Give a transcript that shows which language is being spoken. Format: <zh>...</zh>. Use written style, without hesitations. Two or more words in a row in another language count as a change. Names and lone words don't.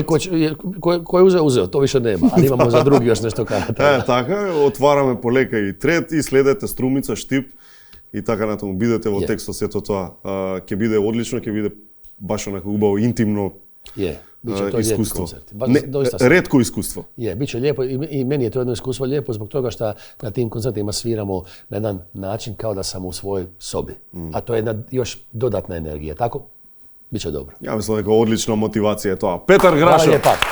<sr>Кој узео, то више нема, али имамо за други још нешто карата.</sr> <mk>Така, отвараме полека и трет и следете Струмица, Штип и така натаму. Бидете во текстот сето тоа. Ќе биде одлично, ќе биде баш онако убаво, интимно искуство. Ретко искуство.</mk> <hr>Biće lijepo i meni je to jedno iskustvo lijepo zbog toga što na tim koncertima sviramo na jedan način kao da sam u svojoj sobi. A to je jedna još dodatna energija. Tako, biće dobro. Ja mislim da je odlična motivacija je to. Petar Grašo. Hvala lijepa.</hr>